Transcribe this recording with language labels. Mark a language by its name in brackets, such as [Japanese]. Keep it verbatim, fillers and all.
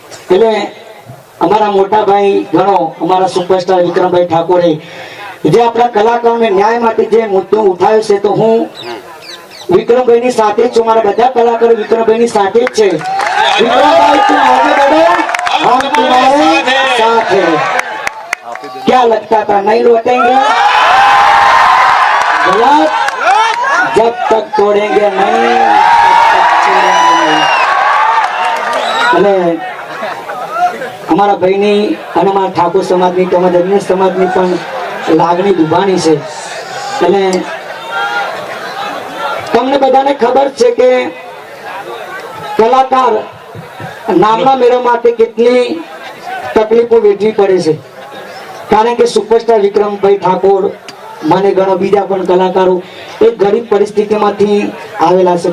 [Gujarati] એટલે અમારા મોટા ભાઈ ગણો, અમારા સુપરસ્ટાર વિક્રમભાઈ ઠાકોરે જે આપણા કલાકારોને ન્યાય માટે જે મુદ્દો ઉઠાવ્યો છે, તો હું વિક્રમભાઈની સાથે જ છું। મારા બધા કલાકારો વિક્રમભાઈની સાથે જ છે। [Hindi] વિક્રમભાઈ તું આગે બઢો, हम तुम्हारे साथ हैं। क्या लगता था नहीं लौटेंगे, गलत, जब तक छोड़ेंगे नहीं तब तक छोड़ेंगे नहीं। हमारा बहनी [Gujarati] અને અમારા ઠાકોર સમાજની તેમજ અન્ય સમાજની પણ લાગણી દુભાણી છે। એટલે તમને બધાને ખબર છે કે કલાકાર નામના મેળવવા માટે કેટલી તકલીફો વેઠવી પડે છે, કારણ કે સુપરસ્ટાર વિક્રમભાઈ ઠાકોર મને ઘણો બીજા પણ કલાકારો એ ગરીબ પરિસ્થિતિમાંથી આવેલા છે।